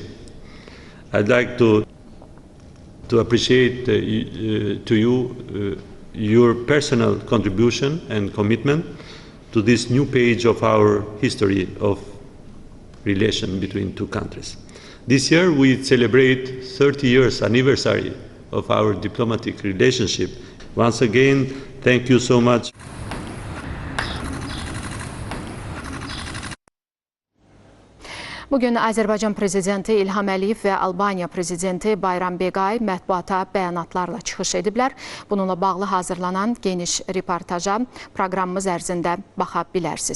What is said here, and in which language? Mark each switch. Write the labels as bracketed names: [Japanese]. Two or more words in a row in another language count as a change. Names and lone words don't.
[English] I'd like to appreciate to you your personal contribution and commitment to this new page of our history of relation between two countries. This year we celebrate 30 years anniversary of our diplomatic relationship. Once again, thank you so much. [Azerbaijani] Bugün Azərbaycan prezidenti İlham Əliyev və Albaniya prezidenti Bayram Begay mətbuata bəyanatlarla çıxış ediblər. Bununla bağlı hazırlanan geniş reportaja proqramımız ərzində baxa bilərsiniz.